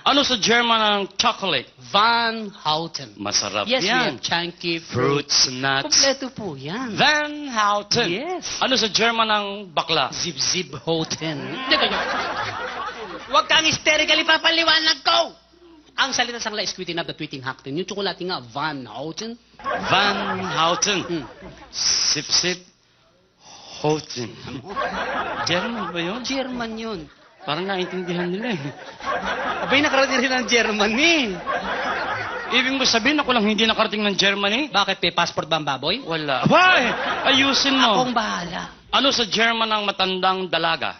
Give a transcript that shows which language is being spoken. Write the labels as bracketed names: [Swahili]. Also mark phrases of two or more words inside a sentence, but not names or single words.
[Filipino] Ano sa German ang chocolate? Van Houten. Masarap Yes, yan. yan. Chunky [English] Fruits, nuts. [Filipino] Kompleto po yan. Van Houten. Yes. Ano sa German ang bakla? Zip-zip Houten. Huwag kang hysterically papaliwanag ko! Ang salita sa kanila is [English] tweeting up the tweeting Houten. [Filipino] Yung tsokolate nga, Van Houten. Van Houten. Hmm. Sip-sip. Houten. German ba yun? German yun. Parang naintindihan nila eh. Abay, nakarating rin ng Germany. Ibig mo sabihin ako lang hindi nakarating ng Germany? Bakit, may passport ba ang baboy? Wala. Hoy! Ayusin mo. Akong bahala. Ano sa German ang matandang dalaga?